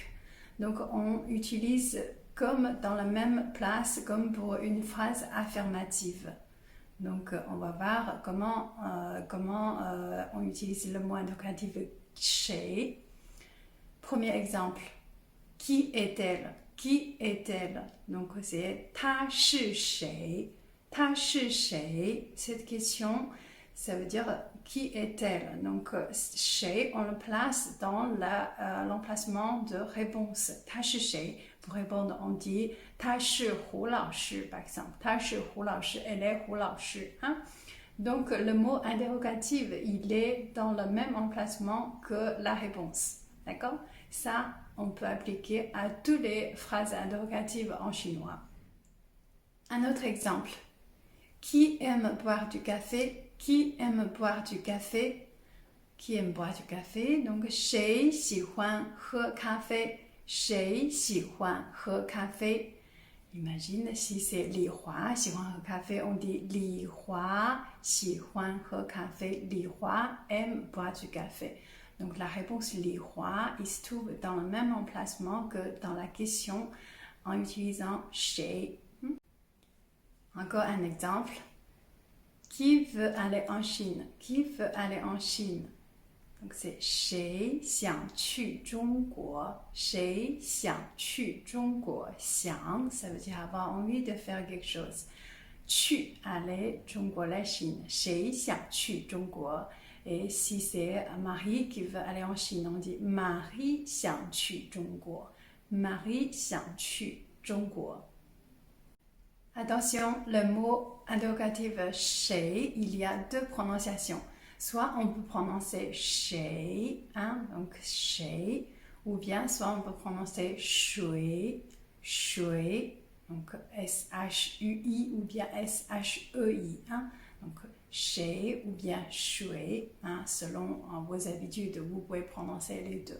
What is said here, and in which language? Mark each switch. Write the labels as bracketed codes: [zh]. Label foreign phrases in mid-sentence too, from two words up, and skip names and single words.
[fr] Donc, on utilise comme dans la même place, comme pour une phrase affirmative. Donc, on va voir comment on utilise le mot interrogatif chez. Premier exemple, qui est-elle? Qui est-elle? Donc, c'est [zh] 她是谁? 她是谁? [fr] Cette question, ça veut dire qui est-elle? Donc, chez, on le place dans l'emplacement de réponse. [zh] 她是谁? [fr] Pour répondre, on dit [zh] 她是胡老师, [fr] par exemple. [zh] 她是胡老师, [fr] elle est 胡老师. Hein? Donc, le mot interrogatif, il est dans le même emplacement que la réponse. D'accord? Ça, on peut appliquer à toutes les phrases interrogatives en chinois. Un autre exemple. Qui aime boire du café? Qui aime boire du café? Qui aime boire du café? Donc, [zh] 谁喜欢喝咖啡? 谁喜欢喝咖啡? [fr] Imagine si c'est [zh] 李华喜欢喝咖啡, [fr] on dit [zh] 李华喜欢喝咖啡. [fr] 李华 aime boire du café. Donc la réponse 李华 il se trouve dans le même emplacement que dans la question en utilisant 谁. Encore un exemple. Qui veut aller en Chine? Qui veut aller en Chine? Donc c'est [zh] 谁想去中国? 谁想去中国? [fr] 想, ça veut dire avoir envie de faire quelque chose. 去, aller, 中国 la Chine. [zh] 谁想去中国? [fr] Et si c'est Marie qui veut aller en Chine, on dit Marie [zh] 想去中国. Marie 想去中国. [fr] Attention, le mot interrogatif 谁, il y a deux prononciations. Soit on peut prononcer 谁, hein, donc 谁, ou bien soit on peut prononcer 谁, 谁, donc S-H-U-I ou bien S-H-E-I, hein, donc 谁 ou bien 谁, hein, selon vos habitudes, vous pouvez prononcer les deux.